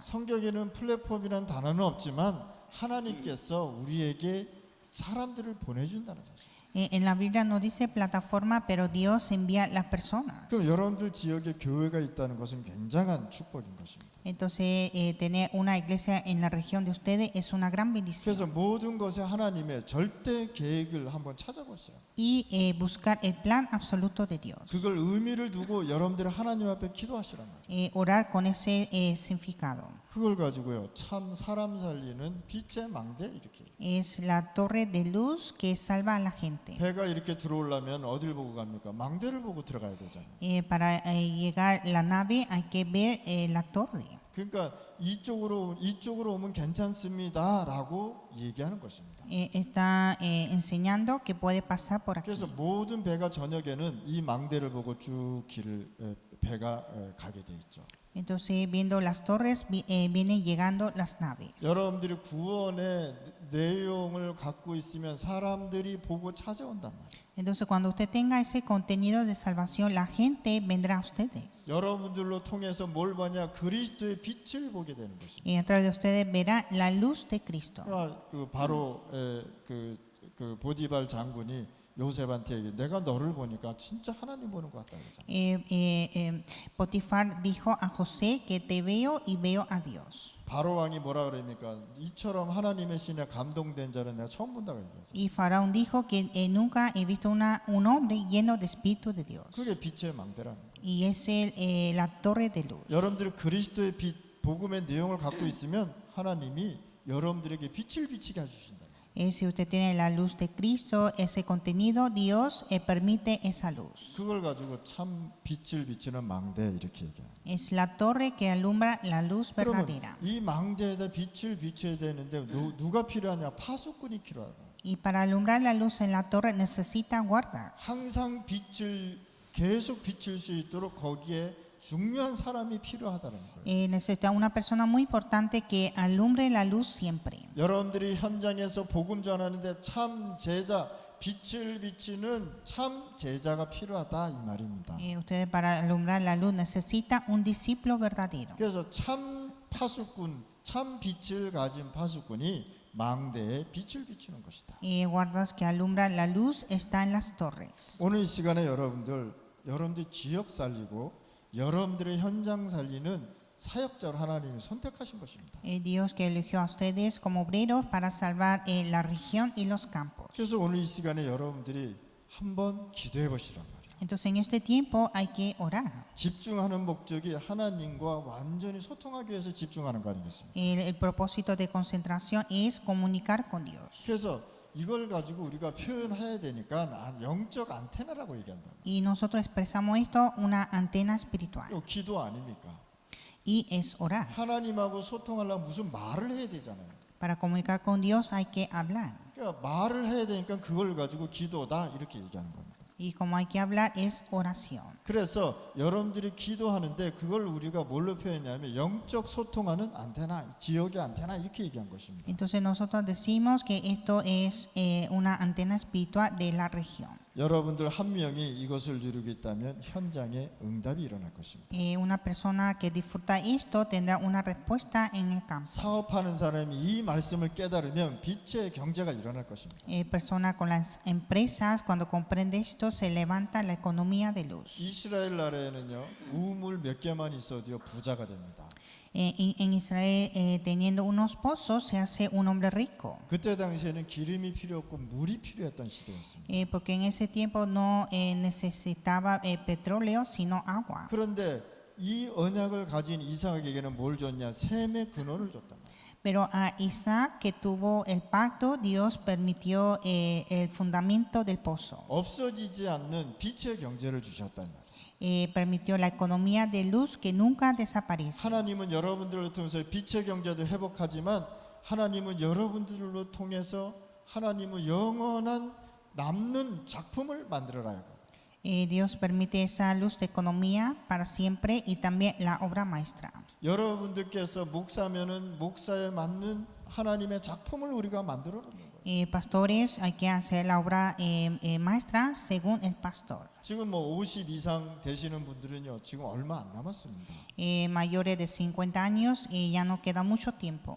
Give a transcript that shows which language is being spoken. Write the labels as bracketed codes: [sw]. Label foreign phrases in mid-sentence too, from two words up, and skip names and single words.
[ko] 성경에는 플랫폼이란 단어는 없지만 하나님께서 우리에게 사람들을 보내준다는 사실. [es] En la Biblia no dice plataforma, pero Dios envía las personas. [ko] 그럼 여러분들 지역에 교회가 있다는 것은 굉장한 축복인 것입니다. [es] Entonces tener una iglesia en la región de ustedes es una gran bendición. [ko] 그래서 모든 것에 하나님의 절대 계획을 한번 찾아보세요. [es] Y buscar el plan absoluto de Dios. [ko] 그걸 의미를 두고 여러분들이 하나님 앞에 기도하시란 말이에요. [es] Orar con ese significado. [ko] 그걸 가지고요. 참 사람 살리는 빛의 망대 이렇게. [es] Es la torre de luz que salva a la gente. [ko] 배가 이렇게 들어오려면 어딜 보고 갑니까? 망대를 보고 들어가야 되잖아요. [es] Para llegar la nave hay que ver la torre. [ko] 그러니까 이쪽으로 오면 괜찮습니다라고 얘기하는 것입니다. [es] Está enseñando que puede pasar por aquí. [ko] 그래서 모든 배가 저녁에는 이 망대를 보고 쭉 길을 배가 가게 돼 있죠. [es] Entonces viendo las torres vienen llegando las naves. [ko] 여러분들이 구원의 내용을 갖고 있으면 사람들이 보고 찾아온단 말이에요. [es] Entonces cuando usted tenga ese contenido de salvación, la gente vendrá a ustedes. [ko] 여러분들로 통해서 뭘 보냐? 그리스도의 빛을 보게 되는 것입니다. [es] Y a través de ustedes verá la luz de Cristo. [ko] 그 바로 그 보디발 장군이 요셉한테 얘기해. 내가 너를 보니까 진짜 하나님 보는 것 같다 그러잖아요. [es] Potifar dijo a José que te veo y veo a Dios. [ko] 바로 왕이 뭐라 그러니까 이처럼 하나님의 신에 감동된 자를 내가 처음 본다고 얘기했어요. [es] Y Faraón dijo que nunca he visto un hombre lleno de espíritu de Dios. [ko] 그게 빛의 망대라는 거예요. [es] Y es la torre de luz. [ko] 여러분들이 그리스도의 빛, 복음의 내용을 갖고 있으면 하나님이 여러분들에게 빛을 비치게 해주신다. [es] Si usted tiene la luz de Cristo, ese contenido, Dios permite esa luz. [ko] 그걸 가지고 참 빛을 비치는 망대 이렇게 얘기해요. [es] Es la torre que alumbra la luz [ko] 그러면 [es] verdadera. [ko] 이 망대에다 빛을 비춰야 되는데 누가 필요하냐? 파수꾼이 필요하다. [es] Y para alumbrar la luz en la torre necesita guardas. [ko] 항상 계속 비칠 수 있도록 거기에 중요한 사람이 필요하다는 거예요. [es] Necesita una persona muy importante que alumbre la luz siempre. [ko] 여러분들이 현장에서 복음 전하는데 참 제자, 빛을 비치는 참 제자가 필요하다 이 말입니다. [es] Ustedes para alumbrar la luz necesita un discípulo verdadero. [ko] 그래서 참 파수꾼, 참 빛을 가진 파수꾼이 망대에 빛을 비추는 것이다. [es] Guardas que alumbran la luz está en las torres. [ko] 오늘 이 시간에 여러분들 지역 살리고 여러분들의 현장 살리는 사역자를 하나님이 선택하신 것입니다. [es] Dios que eligió a ustedes como obreros para salvar la región y los campos. [ko] 그래서 오늘 이 시간에 여러분들이 한번 기도해 보시란 말이에요. [es] Entonces en este tiempo hay que orar. [ko] 집중하는 목적이 하나님과 완전히 소통하기 위해서 집중하는 거 아니겠습니까? [es] El propósito de concentración es comunicar con Dios. [ko] 그래서 이걸 가지고 우리가 표현해야 되니까 영적 안테나라고 얘기한다. [es] Y nosotros expresamos esto una antena espiritual. [ko] 이거 기도 아닙니까? [es] Y es orar. [ko] 하나님하고 소통하려면 무슨 말을 해야 되잖아요. [es] Para comunicar con Dios hay que hablar. [ko] 그러니까 말을 해야 되니까 그걸 가지고 기도다 이렇게 얘기하는 겁니다. [es] Y como hay que hablar es oración. [ko] 그래서 여러분들이 기도하는데 그걸 우리가 뭘로 표현하냐면 영적 소통하는 안테나, 지역의 안테나 이렇게 얘기한 것입니다. [es] Entonces nosotros decimos que esto es una antena espiritual de la región. [ko] 여러분들 한 명이 이것을 누리고 있다면 현장에 응답이 일어날 것입니다. [es] Una persona que disfruta esto tendrá una respuesta en el campo. [ko] 사업하는 사람이 이 말씀을 깨달으면 빛의 경제가 일어날 것입니다. [es] Persona con las empresas cuando comprende esto se levanta la economía de luz. [ko] 이스라엘 나라에는요 우물 몇 개만 있어도 부자가 됩니다. [es] En Israel teniendo unos pozos se hace un hombre rico. [ko] 그때 당시에는 기름이 필요 없고 물이 필요했던 시대였습니다. [es] Porque en ese tiempo no necesitaba petróleo sino agua. [ko] 그런데 이 언약을 가진 이삭에게는 뭘 줬냐? 샘의 근원을 줬단 말이에요. [es] Pero a Isaac, que tuvo el pacto, Dios permitió el fundamento del pozo. [ko] 없어지지 않는 빛의 경제를 주셨단 말이에요. [es] Permitió la economía de luz que nunca desaparece. [ko] 하나님은 여러분들을 통해서 빛의 경제도 회복하지만 하나님은 여러분들로 통해서 하나님은 영원한 남는 작품을 만들어라요. [es] Dios permite esa luz de economía para siempre y también la obra maestra. [ko] 여러분들께서 목사면은 목사에 맞는 하나님의 작품을 우리가 만들어라는 거예요. [es] Pastores, hay que hacer la obra maestra según el pastor. [ko] 지금 뭐 50 이상 되시는 분들은요, 지금 얼마 안 남았습니다. [es] Mayores de 50 años, ya no queda mucho tiempo.